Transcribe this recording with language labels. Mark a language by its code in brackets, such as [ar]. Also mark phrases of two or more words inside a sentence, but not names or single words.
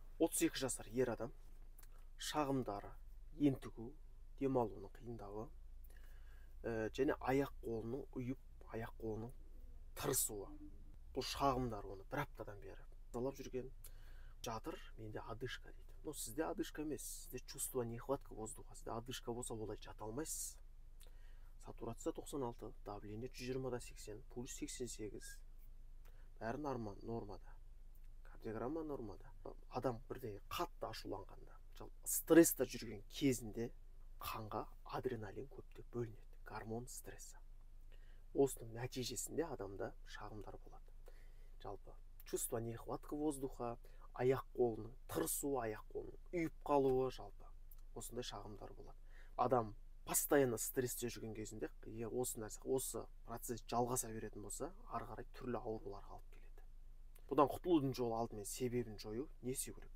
[kk] 32 жасар ер адам, шағымдары ентігу, демалуының қиындауы, және аяқ қолының ұйып, аяқ қолының тырысуы. Бұл шағымдар оны бір аптадан бері талап жүрген. Жатыр, менде одышка дейді. Но сізде одышка емес, сізде [ru] чувство нехватка воздуха. [kk] Сізде одышка болса олай жата алмайсыз. Сатурация 96, давление 120/80, пульс 88. Бәрі нормада. Кардиограмма нормада. Адам бірден қатты ашуланғанда, стресста жүрген кезінде қанға адреналин көптеп бөлінеді. [ru] Гормон стресса. [kk] Осының нәтижесінде адамда шағымдар болады. [ru] Жалпы чувство нехватка воздуха, [kk] аяқ қолының тырысуы, аяқ қолының үйіп қалуы, жалпы осындай шағымдар болады. Адам постоянно стрессте жүрген кезінде осы процесс жалғаса беретін болса, ары қарай түрлі ауруларға алып келеді. Бұдан құтылудың жолы алдымен себебін жою, не істеу керек?